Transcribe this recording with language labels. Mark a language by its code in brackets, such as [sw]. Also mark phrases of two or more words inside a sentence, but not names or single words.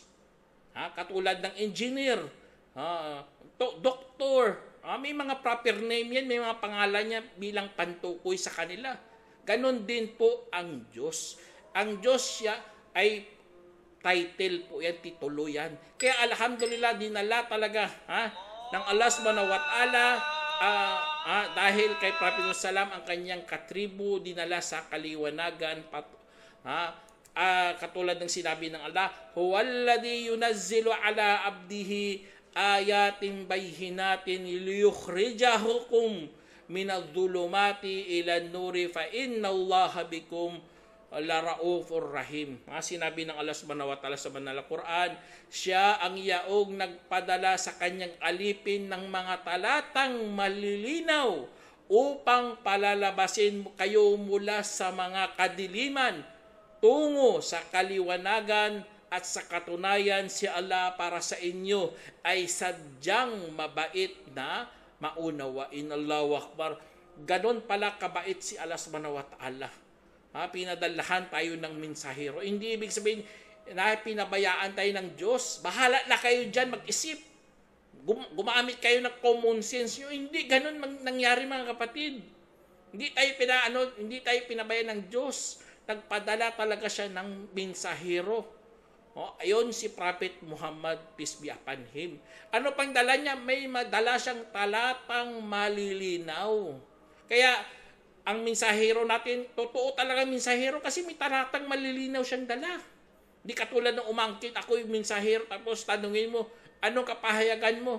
[tl] Katulad ng engineer, doktor, may mga proper name yan, may mga pangalan niya bilang pantukoy sa kanila. Ganon din po ang Diyos. Ang Diyos siya ay title po yan, titulo yan. Kaya alhamdulillah, dinala talaga ng Allah [ar] سبحانه وتعالى [tl] dahil kay Prophet Salam ang kanyang katribo dinala sa kaliwanagan. Katulad ng sinabi ng Allah, [ar] هو الذي ينزل على عبده آيات بينات ليخرجكم من الظلمات إلى النور فإن الله بكم لرءوف رحيم. [tl] Sinabi ng Allah [ar] سبحانه وتعالى [tl] sa banal na Quran, siya ang yaong nagpadala sa kanyang alipin ng mga talatang malilinaw upang palalabasin kayo mula sa mga kadiliman tungo sa kaliwanagan. At sa katunayan, si Allah para sa inyo ay sadyang mabait na maunawain. [ar] الله أكبر. [tl] Ganon pala kabait si Allah [ar] سبحانه وتعالى. [tl] Pinadalahan tayo ng mensahero. Hindi ibig sabihin na pinabayaan tayo ng Diyos. Bahala na kayo dyan mag-isip. Gumamit kayo ng [en] common sense [tl] nyo. Hindi ganon nangyari, mga kapatid. Hindi tayo pinabayaan ng Diyos. Nagpadala talaga siya ng mensahero. Ayon si Prophet Muhammad, [en] peace be upon him. [tl] Ano pang dala niya? May madala siyang talatang malilinaw. Kaya, ang mensahero natin, totoo talaga mensahero kasi may talatang malilinaw siyang dala. Di katulad ng umangkit, ako yung mensahero, tapos tanungin mo, anong kapahayagan mo?